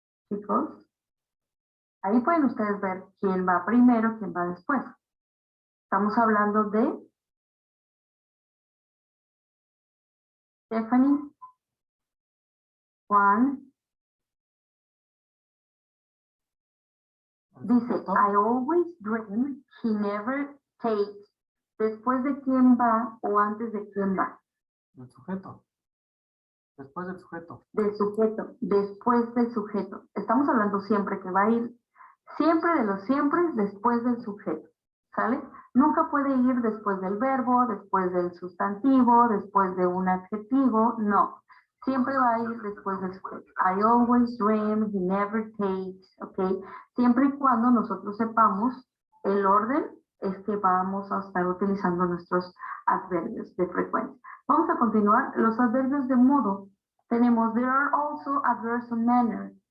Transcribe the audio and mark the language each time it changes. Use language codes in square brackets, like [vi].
[es] Chicos. Ahí pueden ustedes ver quién va primero, quién va después. Estamos hablando de Stephanie, Juan. Dice, [en] I always dream, he never takes. [es] ¿Después de quién va o antes de quién va? Del sujeto. Después del sujeto. Del sujeto, después del sujeto. Estamos hablando siempre que va a ir, siempre de los siempre después del sujeto. ¿Sale? Nunca puede ir después del verbo, después del sustantivo, después de un adjetivo, no. Siempre va a ir después del sujeto. [en] I always dream, he never takes, [es] ¿ok? Siempre y cuando nosotros sepamos el orden, es que vamos a estar utilizando nuestros adverbios de frecuencia. Vamos a continuar. Los adverbios de modo. [en] Tenemos, there are also adverbs of manner.